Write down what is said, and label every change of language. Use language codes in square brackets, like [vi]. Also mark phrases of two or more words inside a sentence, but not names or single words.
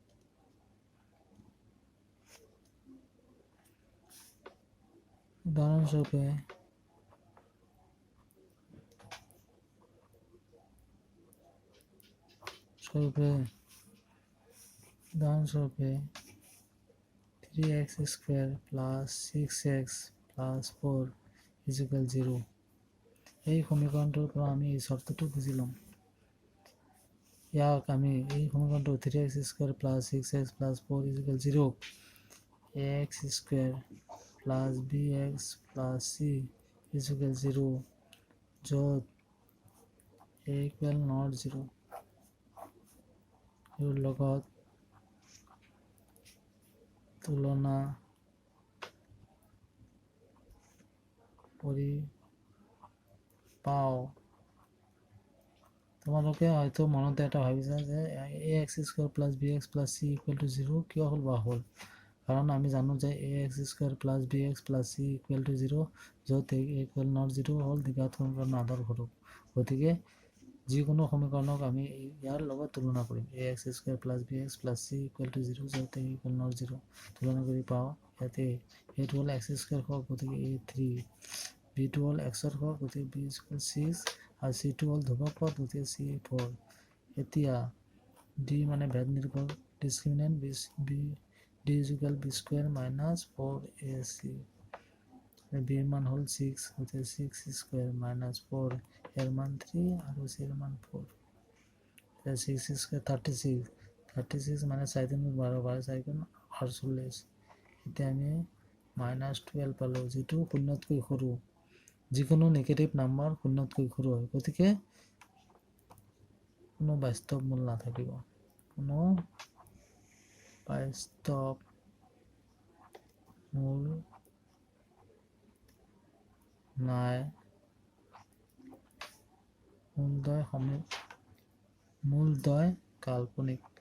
[as] উদাহৰণস্বৰূপে উদাহৰণস্বৰূপে [en] 3x square plus 6x plus 4 is equal 0 [as] এই সমীকৰণটোৰ পৰা আমি এই চৰ্তটো বুজি ল'ম ইয়াক আমি এই সমীকৰণটো [en] 3x square plus 6x plus 4 is equal 0 ax square plus bx plus c is equal 0 [as] য'ত [en] a equal not 0 your [as] লগত তুলনা কৰি পাওঁ তোমালোকে হয়তো মনতে এটা ভাবিছা যে [en] ax square plus bx plus c equal to 0 [as] কিয় হ'ল বা হ'ল কাৰণ আমি জানো যে [en] ax square plus bx plus c equal to 0 [as] য'ত [en] a equal not 0 [as] হ'ল দ্বিঘাত সমীকৰণৰ আদৰ্শ ৰূপ গতিকে যিকোনো সমীকৰণক আমি ইয়াৰ লগত তুলনা কৰিম [en] ax square plus bx plus c equal to 0 [as] য'ত [en] a equal not 0 [as] তুলনা কৰি পাওঁ ইয়াতে a টো হ'ল x square হওক গতিকে a 3 b টো হ'ল x ৰ হওক গতিকে [en] b is equal 6 [as] আৰু c টো হ'ল ধ্ৰুৱক পদ গতিকে c 4 এতিয়া d মানে ভেদ নিৰূপক ডিসক্ৰিমিনেন্ট [en] d is equal b square minus 4ac b [as] ৰ মান হ'ল 6 গতিকে [en] 6 square minus 4 [as] এর মান 3 আৰু c এর মান 4 6 square 36 মানে 4 3 12 12 4 গুণ 48 এতিয়া আমি -12 পালো যেটো শূন্যতকৈ সৰু যিকোনো [en] negative number [as] শূন্যতকৈ সৰু হয় গতিকে কোনো বাস্তৱ মূল নাথাকিব কোনো বাস্তৱ মূল নাই, মূলদ্বয় কাল্পনিক।